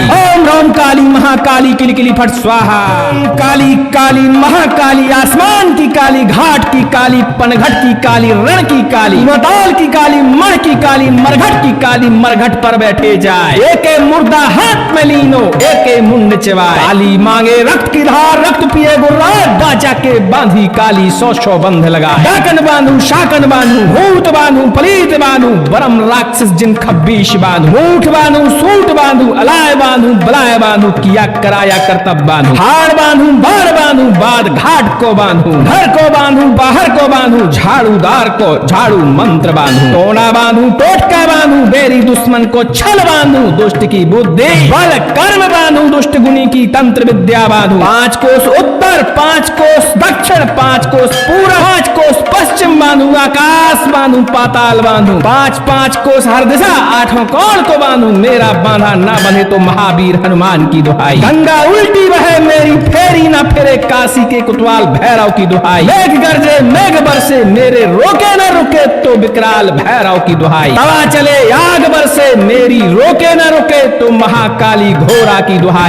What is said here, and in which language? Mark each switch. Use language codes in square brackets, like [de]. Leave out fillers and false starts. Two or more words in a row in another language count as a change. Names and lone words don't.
[hi] ओम राम काली महाकाली किली किली फट स्वाहा। काली काली महाकाली आसमान की काली, घाट की काली, पनघट की काली, रण की काली, मताल की काली, मण की काली, मरघट की काली, मरघट पर बैठे जाए। एके मुर्दा हाथ में लीनो, एके मुंड चबाए। काली मांगे रक्त की धार, रक्त पिए गुर्राए, बाजा के बांधी काली, सौ सौ बंध लगाए। डाकन बांधू, शाकन बांधू, भूत बांधू, पलीत बांधू, बरम राक्षस जिन खब्बीश बांधू, मूठ बांधू, सूट बांधू, अलाय बांधू, बलाय बांधू, किया कराया करतब बांधू, हाड़ बांधू, बाढ़ बांधू, बाद घाट को बांधू, घर को बांधू, बाहर को बांधू, झाड़ूदार को झाड़ू मंत्र बांधू, टोना बांधू, टोटका बांधू, बेरी दुश्मन को छल बांधू, दुष्ट की बुद्धि बल कर्म बांधू, दुष्ट गुनी की तंत्र विद्या बांधू। 5 कोस उत्तर, 5 कोस दक्षिण, 5 कोस पूर्व, 5 कोस पश्चिम बांधू, आकाश बांधू, पाताल बांधू, 5 कोस हर दिशा, 8 कोण को बांधू। मेरा बांधा ना बंधे तो महावीर हनुमान की दुहाई। गंगा उल्टी बहे मेरी, फेरी ना फिरे काशी के कुतवाल भैरव की दुहाई। मेघ गरजे मेघ बरसे, मेरे रोके न रुके तो विकराल भैरव की दुहाई। हवा चले आग बरसे, मेरी रोके न रुके तो महाकाली घोरा की दुहाई।